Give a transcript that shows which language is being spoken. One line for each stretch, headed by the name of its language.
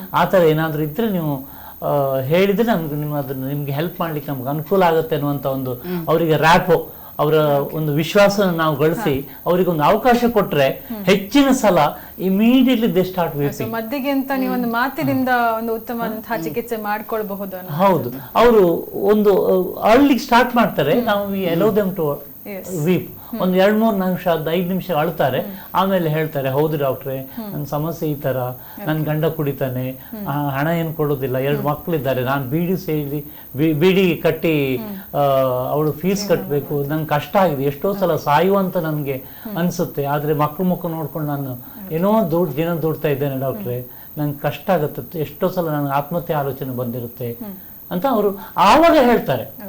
Kannada: ಆ ತರ ಏನಾದ್ರೂ ಇದ್ರೆ ನೀವು ಹೇಳಿದ್ರೆ ನಿಮ್ಗೆ ಹೆಲ್ಪ್ ಮಾಡ್ಲಿಕ್ಕೆ ನಮ್ಗೆ ಅನುಕೂಲ ಆಗುತ್ತೆ ಅನ್ನುವಂತ ಒಂದು ಅವರಿಗೆ ರ್ಯಾಪೋ, ಅವರ ಒಂದು ವಿಶ್ವಾಸ ನಾವು ಗಳಿಸಿ ಅವರಿಗೆ ಒಂದು ಅವಕಾಶ ಕೊಟ್ರೆ ಹೆಚ್ಚಿನ ಸಲ
English: Immediately they start weeping.
Kannada: ಮದ್ದಿಗೆ ಅಂತ ನೀವು ಒಂದು ಮಾತಿನಿಂದ ಒಂದು ಉತ್ತಮವಾದಂತಹ ಚಿಕಿತ್ಸೆ ಮಾಡ್ಕೊಳ್ಬಹುದು. ಹೌದು, ಅವರು ಒಂದು ಅಳ್ಲಿಕ್ಕೆ ಸ್ಟಾರ್ಟ್ ಮಾಡ್ತಾರೆ. ನಾವು
English: allow them to weep.
Kannada: ಒಂದು 2-3 ನಿಮಿಷ 5 ನಿಮಿಷ ಅಳ್ತಾರೆ, ಆಮೇಲೆ ಹೇಳ್ತಾರೆ ಹೌದು ಡಾಕ್ಟ್ರೆ ನನ್ನ ಸಮಸ್ಯೆ ಈ ತರ, ನನ್ ಗಂಡ ಕುಡಿತಾನೆ, ಹಣ ಏನು ಕೊಡೋದಿಲ್ಲ, 2 ಮಕ್ಕಳಿದ್ದಾರೆ, ನಾನು ಬೀಡಿ ಕಟ್ಟಿ ಅವಳು ಫೀಸ್ ಕಟ್ಟಬೇಕು, ನಂಗೆ ಕಷ್ಟ ಆಗಿದೆ, ಎಷ್ಟೋ ಸಲ ಸಾಯುವಂತ ನನ್ಗೆ ಅನ್ಸುತ್ತೆ, ಆದ್ರೆ ಮುಖ ನೋಡ್ಕೊಂಡು ನಾನು ಏನೋ ದಿನ ದುಡ್ತಾ ಇದ್ದೇನೆ ಡಾಕ್ಟ್ರೆ, ನಂಗೆ ಕಷ್ಟ ಆಗುತ್ತೆ, ಎಷ್ಟೋ ಸಲ ನನಗೆ ಆತ್ಮಹತ್ಯೆ ಆಲೋಚನೆ ಬಂದಿರುತ್ತೆ ಅಂತ ಅವರು ಆವಾಗ ಹೇಳ್ತಾರೆ.